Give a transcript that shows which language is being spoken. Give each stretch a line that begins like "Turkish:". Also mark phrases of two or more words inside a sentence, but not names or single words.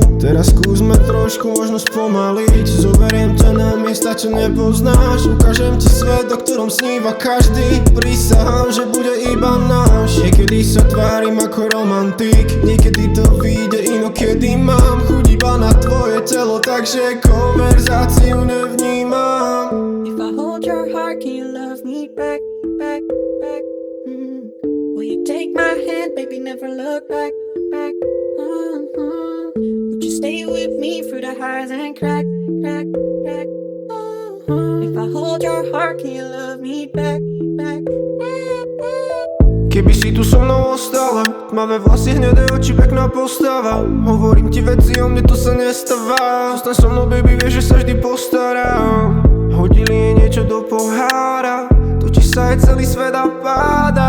Slovak: Teraz skúsme trošku možno spomaliť. Zoberiem ťa na miesta, čo nepoznáš. Ukážem ti svet, o ktorom sníva každý. Prisahám, že bude iba náš. Niekedy sa tvárim ako romantik, niekedy to vyjde inokedy mám chuť iba na tvoje telo, takže konverzáciu nevnímam.
English: If I hold your heart, can you love me back? Will you take my hand, baby, never look back? Would you stay with me through the highs and crack? If I hold your heart, can you love me back?
Slovak: Keby si tu so mnou ostala, tmavé vlasy, hnedé oči, pekná postava. Hovorím ti veci, o mne to sa nestáva. Zostaň so mnou, baby, vieš, že sa vždy postaram. Hodili jej niečo do pohára, točí sa aj celý svet a páda.